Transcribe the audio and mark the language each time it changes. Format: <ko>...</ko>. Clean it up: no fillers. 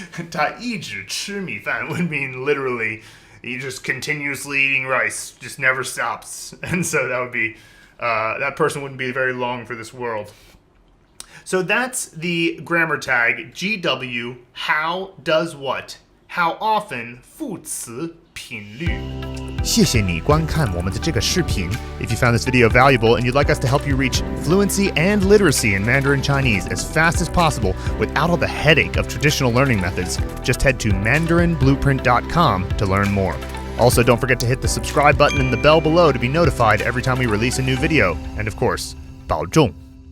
<zh>他一直吃米饭</zh> <en>would mean literally you're just continuously eating rice, just never stops. And so that would be, that person wouldn't be very long for this world. So that's the grammar tag, GW, how does what, how often,</en> <zh>副词频率。谢谢你观看我们的这个视频。</zh> <en>If you found this video valuable and you'd like us to help you reach fluency and literacy in Mandarin Chinese as fast as possible without all the headache of traditional learning methods, just head to mandarinblueprint.com to learn more. Also, don't forget to hit the subscribe button and the bell below to be notified every time we release a new video. And of course,</en> <zh>保重</zh>